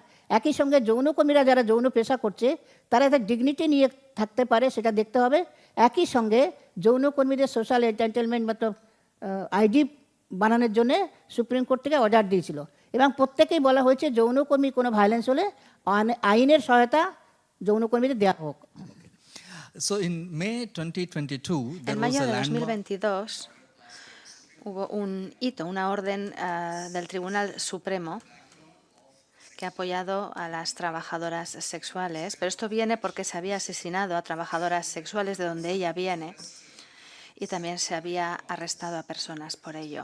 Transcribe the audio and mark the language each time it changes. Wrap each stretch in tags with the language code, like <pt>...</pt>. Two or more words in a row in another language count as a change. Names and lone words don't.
<bn>একই সঙ্গে যৌনকর্মীরা যারা যৌন পেশা করছে তারা তাদের ডিগনিটি নিয়ে থাকতে পারে, সেটা দেখতে হবে। একই সঙ্গে যৌনকর্মীদের</bn> <en>social entertainment</en> <bn>মতলব আইডি বানানোর জন্য সুপ্রিম কোর্ট থেকে অর্ডার দিয়েছিল এবং প্রত্যেকেই বলা হয়েছে যৌনকর্মী কোনো ভায়োলেন্স হলে আইনের সহায়তা যৌনকর্মীদের দেওয়া হোক।</bn> <en>So in May 2022, there</en> <es>En</es> <en>was</en> <es>mayo</es> <en>a</en> <es>de</es> <en>landmark.</en> <es>2022 hubo un hito, una orden del Tribunal Supremo que ha apoyado a las trabajadoras sexuales, pero esto viene porque se había asesinado a trabajadoras sexuales de donde ella viene y también se había arrestado a personas por ello.</es>